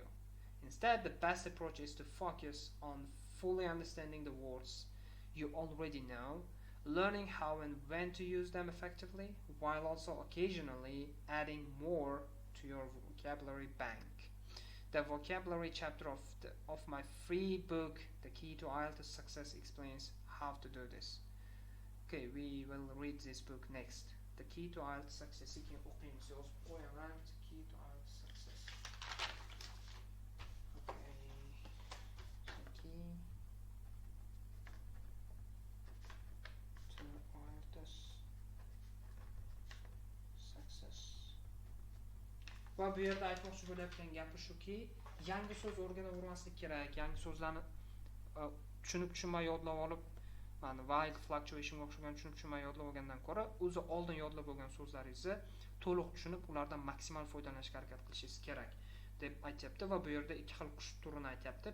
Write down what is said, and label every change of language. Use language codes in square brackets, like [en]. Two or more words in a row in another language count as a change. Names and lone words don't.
[en] Instead, the best approach is to focus on fully understanding the words you already know, learning how and when to use them effectively, while also occasionally adding more to your vocabulary bank. The vocabulary chapter of my free book, The Key to IELTS Success, explains how to do this. Okay, we will read this book next. The Key to IELTS Success. [uz] Keyin o'qiymiz, yozib qo'yaman. [en] The Key to IELTS Success. Okay. The Key to IELTS Success. [uz] Va bu yerda aytmoqchi bo'layotgan gapi shuki, yangi so'z o'rganavermaslik kerak. Yangi so'zlarni tushunib-tushunmay yodlab olib, mana [en] while fluctuation [uz] o'xshagan tushunib-tushunmay yodlab olgandan ko'ra, o'zi oldin yodlab olgan so'zlaringizni to'liq tushunib, ulardan maksimal foydalanishga harakat qilishingiz kerak deb aytyapti va bu yerda ikki xil qush turini aytyapti.